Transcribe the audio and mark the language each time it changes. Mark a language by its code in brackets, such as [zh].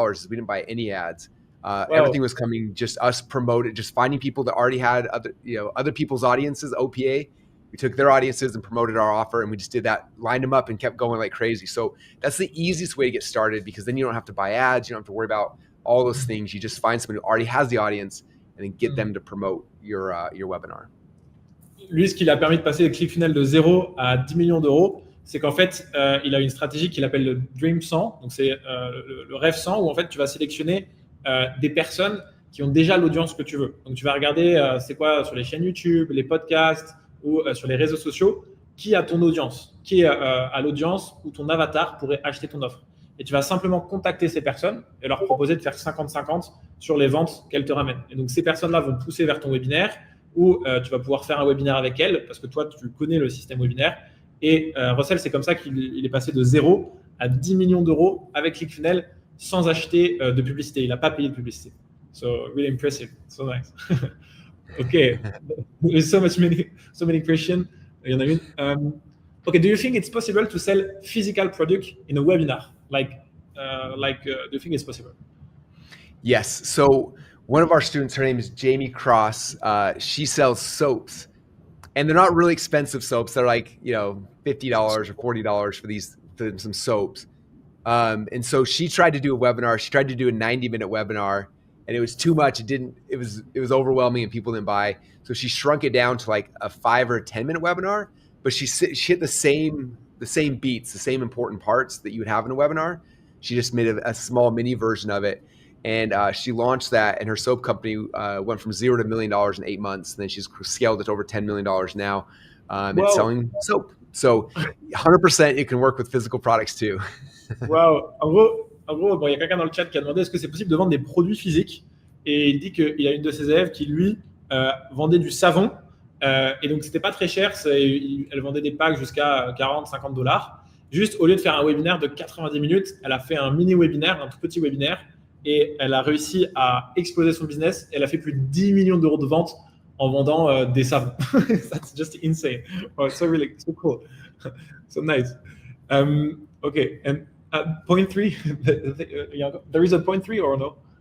[en] Is we didn't buy any ads. Everything was coming, just us promoted, just finding people that already had other people's audiences, OPA. We took their audiences and promoted our offer, and we just did that, lined them up and kept going like crazy. So that's the easiest way to get started because then you don't have to buy ads. You don't have to worry about all those things. You just find somebody who already has the audience and then get them to promote your webinar. [fr] Lui, ce qui l'a permis de passer de ClickFunnels de 0 à 10 millions d'euros, c'est qu'en fait, il a une stratégie qu'il appelle le Dream 100. Donc, c'est le rêve 100 où en fait, tu vas sélectionner des personnes qui ont déjà l'audience que tu veux. Donc, tu vas regarder c'est quoi sur les chaînes YouTube, les podcasts ou sur les réseaux sociaux, qui a ton audience, qui est à l'audience où ton avatar pourrait acheter ton offre. Et tu vas simplement contacter ces personnes et leur proposer de faire 50-50 sur les ventes qu'elles te ramènent. Et donc, ces personnes-là vont te pousser vers ton webinaire où tu vas pouvoir faire un webinaire avec elles parce que toi, tu connais le système webinaire Et Russell, c'est comme ça qu'il est passé de 0 à 10 millions d'euros avec ClickFunnels sans acheter de publicité. Il n'a pas payé de publicité. [en] So really impressive. So nice. Okay. There's so many questions. [fr] Il y en a une. [en] Okay, do you think it's possible to sell physical product in a webinar? Do you think it's possible? Yes. So one of our students, her name is Jamie Cross. She sells soaps, and they're not really expensive soaps. They're like, $50 or $40 for some soaps. And so she tried to do a webinar. She tried to do a 90-minute webinar, and it was too much. It was overwhelming, and people didn't buy. So she shrunk it down to like a 5 or 10-minute webinar. But she hit the same beats, the same important parts that you would have in a webinar. She just made a small mini version of it. And she launched that, and her soap company went from 0 to $1 million in 8 months. And then she's scaled it to over $10 million now and selling soap. So 100% you can work with physical products too. Wow. [fr] En gros, bon, il y a quelqu'un dans le chat qui a demandé est-ce que c'est possible de vendre des produits physiques. Et il dit qu'il y a une de ses élèves qui, lui, vendait du savon. Et donc, c'était pas très cher. Elle vendait des packs jusqu'à 40-50 $. Juste, au lieu de faire un webinaire de 90 minutes, elle a fait un mini-webinaire, un tout petit webinaire. Et elle a réussi à exploser son business. Elle a fait plus de 10 millions d'euros de ventes en vendant des savons. [en] That's just insane. Oh, so really, so cool. So nice. Okay, and point 3, there is a point 3 or no?